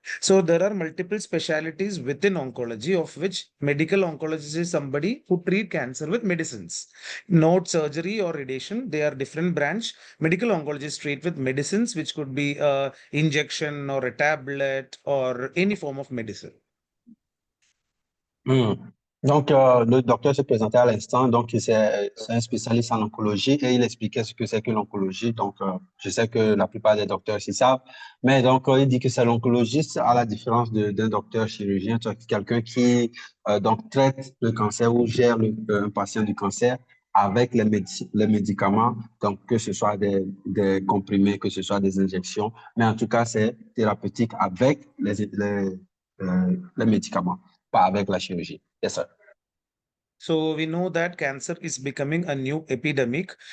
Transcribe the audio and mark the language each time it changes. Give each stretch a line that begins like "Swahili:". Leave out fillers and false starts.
English: So there are multiple specialities within oncology, of which medical oncologist is somebody who treat cancer with medicines, not surgery or radiation. They are different branch. Medical oncologists treat with medicines, which could be a injection or a tablet or any form of medicine.
French: Donc, le docteur se présentait à l'instant, donc c'est un spécialiste en oncologie et il expliquait ce que c'est que l'oncologie. Donc, je sais que la plupart des docteurs s'y savent, mais donc il dit que c'est l'oncologiste à la différence d'un docteur chirurgien, quelqu'un qui donc traite le cancer ou gère un patient du cancer avec les médicaments, donc que ce soit des comprimés, que ce soit des injections, mais en tout cas, c'est thérapeutique avec les médicaments, pas avec la chirurgie.
English: Yes, sir. So we know that cancer is becoming a new epidemic.